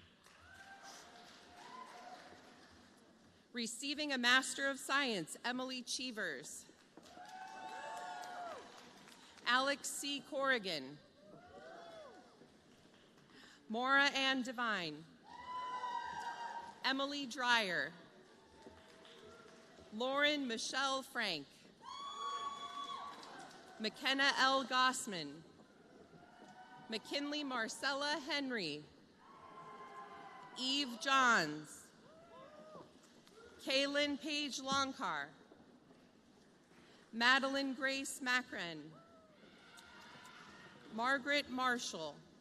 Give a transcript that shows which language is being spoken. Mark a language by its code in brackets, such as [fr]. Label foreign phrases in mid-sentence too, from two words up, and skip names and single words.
[en] Receiving a Master of Science, Emily Cheevers. Alex C. Corrigan. Maura Ann Devine. Emily Dreyer. Lauren Michelle Frank. McKenna L. Gossman. McKinley Marcella Henry. Eve Johns. Kaylin Paige Longcar. Madeline Grace Macren. Margaret Marshall.